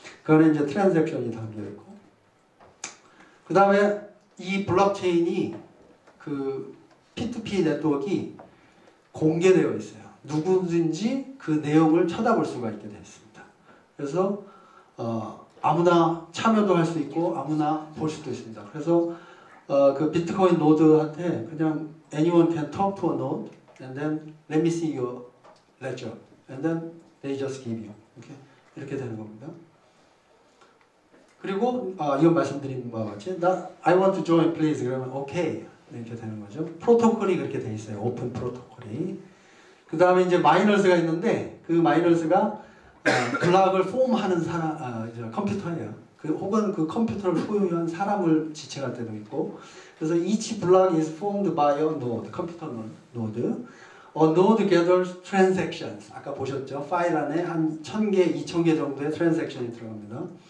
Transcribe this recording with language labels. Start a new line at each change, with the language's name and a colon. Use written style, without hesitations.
Korean: 그 안에 이제 트랜잭션이 담겨있고. 그 다음에 이 블록체인이 그 P2P 네트워크가 공개되어 있어요. 누구든지 그 내용을 쳐다볼 수가 있게 되어 있습니다. 그래서 아무나 참여도 할 수 있고 아무나 볼 수도 있습니다. 그래서 그 비트코인 노드한테 그냥
English: anyone can talk to a node and then let me see your ledger and then they just give you
Korean: 이렇게 되는 겁니다. 그리고 이건 말씀드린 바와 같이
English: I want to join please
Korean: 그러면 OK 이렇게 되는 거죠. 프로토콜이 그렇게 돼 있어요. 오픈 프로토콜이. 그 다음에 이제 마이너스가 있는데 그 마이너스가 블락을 폼하는 사람 컴퓨터예요. 혹은 그 컴퓨터를 소유한 사람을 지칭할 때도 있고. 그래서
English: each block is formed by a node,
Korean: 컴퓨터 노드.
English: A node gathers transactions.
Korean: 아까 보셨죠? 파일 안에 한 1000개, 2000개 정도의 트랜잭션이 들어갑니다.